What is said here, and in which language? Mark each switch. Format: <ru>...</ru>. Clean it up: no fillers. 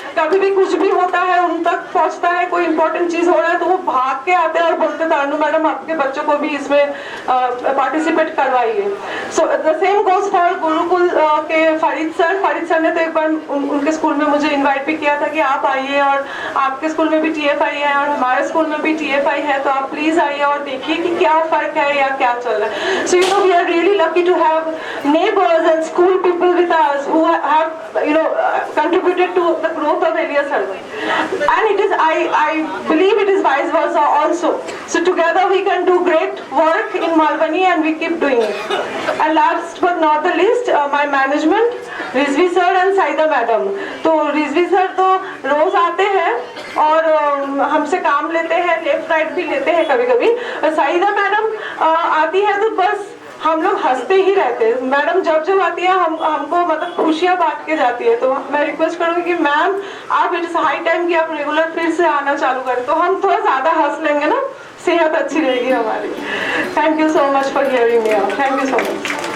<hi>कभी भी कुछ भी होता है उन तक पहुंचता है, कोई इंपॉर्टेंट चीज हो रहा है तो वो भाग के आते हैं और बोलते तानू मैडम आपके बच्चों को भी इसमें पार्टिसिपेट करवाइए।</hi> <en>so the same goes for</en> <hi>Gurukul के फरीद सर ने तो एक बार उनके स्कूल में मुझे इन्वाइट भी किया था कि आप आइए, और आपके स्कूल में भी TFI है और हमारे स्कूल में भी TFI है, तो आप प्लीज आइए और देखिए कि क्या फर्क है या क्या चल रहा है।</hi> <en>So we are really lucky to have neighbours and school people with us who have contributed to the growth of Elia Sarwat, and it is I believe it is vice versa also. So together we can do great work in Malbani and we keep doing it. And last but not the least, my management, Rizvi sir and Saida madam.</en> <hi>तो Rizvi sir तो रोज आते हैं और हमसे काम लेते हैं, left right भी लेते हैं कभी कभी। साइदा मैडम आती है तो बस हम लोग हंसते ही रहते हैं। मैडम जब आती है हमको मतलब खुशियाँ बांट के जाती है। तो मैं रिक्वेस्ट करूँगी कि मैम आप</hi> <en>it is high time</en> <hi>कि आप रेगुलर फिर से आना चालू करें, तो हम थोड़ा ज्यादा हंस लेंगे ना, सेहत अच्छी रहेगी हमारी।</hi> <en>Thank you so much for hearing me out. Thank you so much.</en>